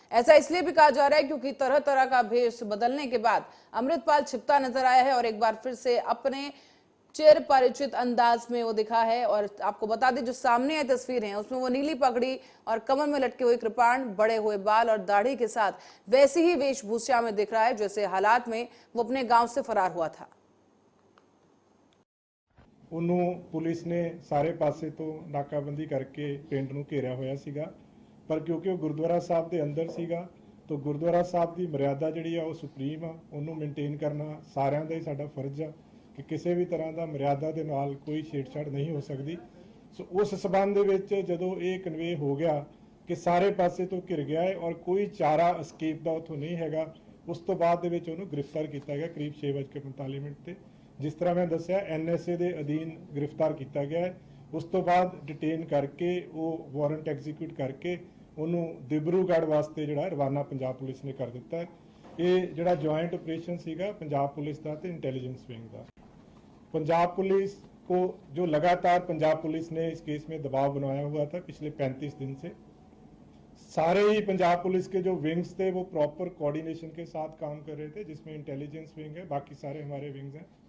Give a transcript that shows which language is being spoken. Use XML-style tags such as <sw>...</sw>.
<hi>ऐसा इसलिए भी कहा जा रहा है क्योंकि तरह तरह का भेष बदलने के बाद अमृतपाल छिपता नजर आया है और एक बार फिर से अपने चिर परिचित अंदाज में वो दिखा है। और आपको बता दें जो सामने ये तस्वीर है उसमें वो नीली पगड़ी और कमर में लटके हुए कृपाण, बड़े हुए बाल और दाढ़ी के साथ वैसी ही वेशभूषा में दिख रहा है जैसे हालात में वो अपने गांव से फरार हुआ था।</hi> <pa>ਉਹਨੂੰ ਪੁਲਿਸ ਨੇ ਸਾਰੇ ਪਾਸੇ ਤੋਂ ਨਾਕਾਬੰਦੀ ਕਰਕੇ ਪਿੰਡ ਨੂੰ ਘੇਰਿਆ ਹੋਇਆ ਸੀਗਾ, ਪਰ ਕਿਉਂਕਿ ਉਹ ਗੁਰਦੁਆਰਾ ਸਾਹਿਬ ਦੇ ਅੰਦਰ ਸੀਗਾ ਤਾਂ ਗੁਰਦੁਆਰਾ ਸਾਹਿਬ ਦੀ ਮਰਿਆਦਾ ਜਿਹੜੀ ਆ ਉਹ ਸੁਪਰੀਮ ਆ, ਉਹਨੂੰ ਮੇਨਟੇਨ ਕਰਨਾ ਸਾਰਿਆਂ ਦਾ ਹੀ ਸਾਡਾ ਫਰਜ਼ ਆ ਕਿ ਕਿਸੇ ਵੀ ਤਰ੍ਹਾਂ ਦਾ ਮਰਿਆਦਾ ਦੇ ਨਾਲ ਕੋਈ ਛੇੜਛਾੜ ਨਹੀਂ ਹੋ ਸਕਦੀ। ਸੋ ਉਸ ਸਬੰਧ ਦੇ ਵਿੱਚ ਜਦੋਂ ਇਹ ਕਨਵੇ ਹੋ ਗਿਆ ਕਿ ਸਾਰੇ ਪਾਸੇ ਤੋਂ ਘਿਰ ਗਿਆ ਹੈ ਔਰ ਕੋਈ ਚਾਰਾ ਐਸਕੇਪ ਦਾ ਉੱਥੋਂ ਨਹੀਂ ਹੈਗਾ, ਉਸ ਤੋਂ ਬਾਅਦ ਦੇ ਵਿੱਚ ਉਹਨੂੰ ਗ੍ਰਿਫਤਾਰ ਕੀਤਾ ਗਿਆ ਕਰੀਬ 6:45 ਤੇ। ਜਿਸ ਤਰ੍ਹਾਂ ਮੈਂ ਦੱਸਿਆ NSA ਦੇ ਅਧੀਨ ਗ੍ਰਿਫਤਾਰ ਕੀਤਾ ਗਿਆ ਹੈ। ਉਸ ਤੋਂ ਬਾਅਦ ਡਿਟੇਨ ਕਰਕੇ ਉਹ ਵਾਰੰਟ ਐਗਜ਼ੀਕਿਊਟ ਕਰਕੇ ਉਹਨੂੰ ਦਿਬਰੂਗੜ੍ਹ ਵਾਸਤੇ ਜਿਹੜਾ ਰਵਾਨਾ ਪੰਜਾਬ ਪੁਲਿਸ ਨੇ ਕਰ ਦਿੱਤਾ ਹੈ। ਇਹ ਜਿਹੜਾ ਜੁਆਇੰਟ ਆਪਰੇਸ਼ਨ ਸੀਗਾ ਪੰਜਾਬ ਪੁਲਿਸ ਦਾ ਤੇ ਇੰਟੈਲੀਜੈਂਸ ਵਿੰਗ ਦਾ।</pa> <hi>पंजाब पुलिस को जो लगातार पंजाब पुलिस ने इस केस में दबाव बनाया हुआ था पिछले 35 दिन से, सारे ही पंजाब पुलिस के जो विंग्स थे वो प्रॉपर कोऑर्डिनेशन के साथ काम कर रहे थे, जिसमें इंटेलिजेंस विंग है, बाकी सारे हमारे विंग्स हैं।</hi>